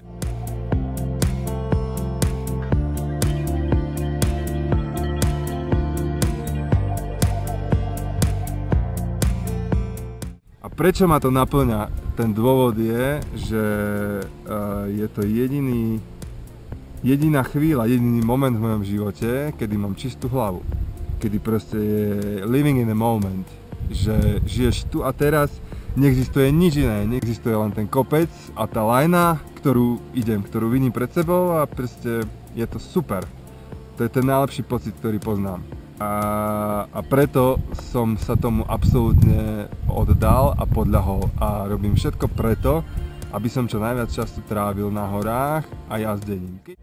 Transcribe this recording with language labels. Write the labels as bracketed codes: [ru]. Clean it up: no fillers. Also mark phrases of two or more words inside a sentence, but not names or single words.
[sk] Prečo ma to naplňa? Ten dôvod je, že je to jediná chvíľa, jediný moment v mojom živote, kedy mám čistú hlavu. Kedy proste je [en] living in the moment. [sk] Že žiješ tu a teraz, neexistuje nič iné, neexistuje len ten kopec a tá lajna, ktorú vidím pred sebou a proste je to super. To je ten najlepší pocit, ktorý poznám. A preto som sa tomu absolútne oddal a podľahol a robím všetko preto, aby som čo najviac času trávil na horách a jazdením.